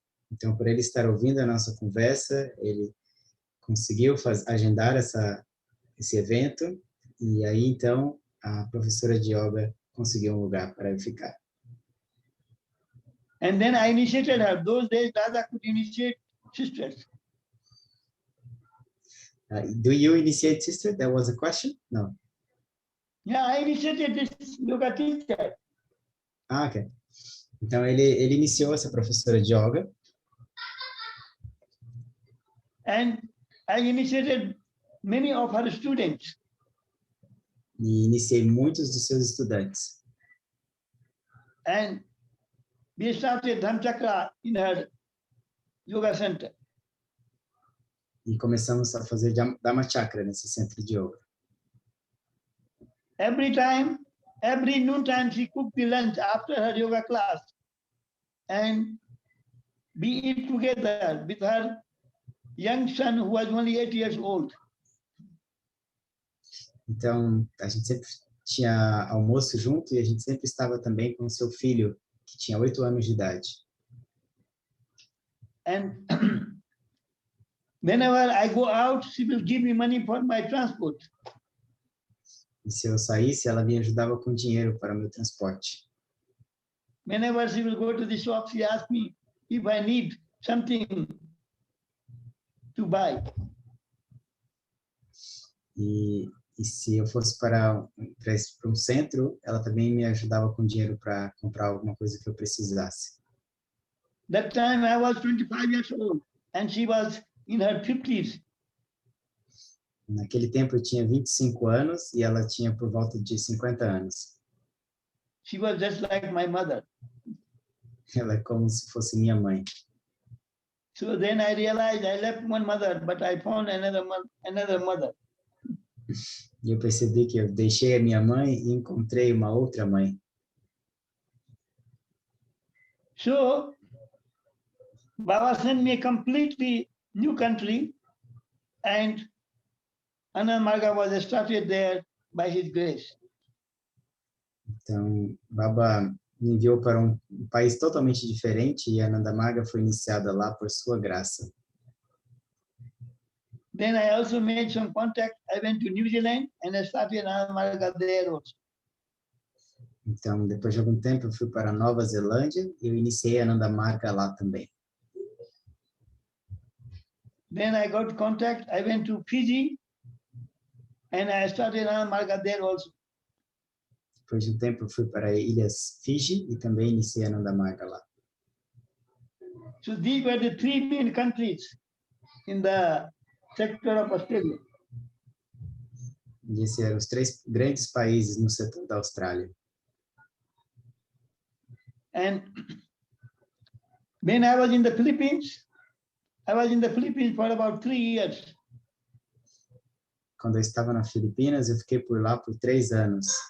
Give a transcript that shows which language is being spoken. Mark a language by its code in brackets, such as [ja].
[pt] Então, por ele estar ouvindo a nossa conversa, ele conseguiu agendar esse evento e aí, então, a professora de yoga conseguiu um lugar para eu ficar. [en] And then I initiated her. Those days, Dada could initiate sisters. Do you initiate sister? That was a question? No. Yeah, I initiated this yoga teacher. Ok. [pt] Então, ele iniciou essa professora de yoga. [en] And I initiated many of her students. [pt] E iniciei muitos dos seus estudantes. [en] And we started Dhamchakra in her yoga center. [pt] E começamos a fazer Dhamma Chakra nesse centro de yoga. [en] Every noontime, she cooked the lunch after her yoga class. And we eat together with her young son who was only 8 years old. [pt] Então, a gente sempre tinha almoço junto e a gente sempre estava também com seu filho, que tinha 8 anos de idade. [en] And whenever I go out, she will give me money for my transport. [pt] E se eu saísse, ela me ajudava com dinheiro para o meu transporte. [en] Whenever she will go to the shop, she asks me if I need something to buy. [pt] E se eu fosse para um centro, ela também me ajudava com dinheiro para comprar alguma coisa que eu precisasse. [en] That time I was 25 years old and she was in her 50s. [pt] Naquele tempo eu tinha 25 anos e ela tinha por volta de 50 anos. [en] She was just like my mother. [pt] Ela é como se fosse minha mãe. [en] So then I realized I left one mother, but I found another mother. [pt] E eu percebi que eu deixei a minha mãe e encontrei uma outra mãe. [en] So Baba sent me a completely new country, and Ananda Marga was established there by his grace. [pt] Então, Baba me enviou para um país totalmente diferente e a Ananda Marga foi iniciada lá por sua graça. [en] Then I also made some contact. I went to New Zealand and I started Ananda Marga there also. [pt] Então, depois de algum tempo, eu fui para Nova Zelândia e eu iniciei a Ananda Marga lá também. [en] Then I got contact. I went to Fiji and I started Ananda Marga there also. [pt] Depois de um tempo, eu fui para Ilhas Fiji e também iniciei a Ananda Marga lá. [en] So these were the three main countries in the sector of Australia. [pt] E esses eram os 3 grandes países no setor da Austrália. [en] And when I was in the Philippines for about 3 years. [pt] Quando eu estava nas Filipinas, eu fiquei por lá por 3 anos.